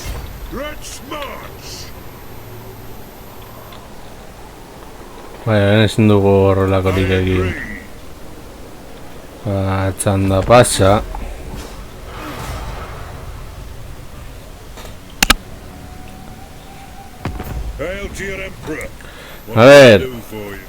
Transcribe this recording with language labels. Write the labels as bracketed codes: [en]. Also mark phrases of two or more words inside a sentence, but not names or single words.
[en] Let's march! [eu] Bai, ezin dugu horrelakorik [en] I [eu] egin. [en] agree. [eu] Txanda pasa. [en] Hail to your emperor. What [es] A ver. [en] can I do for you?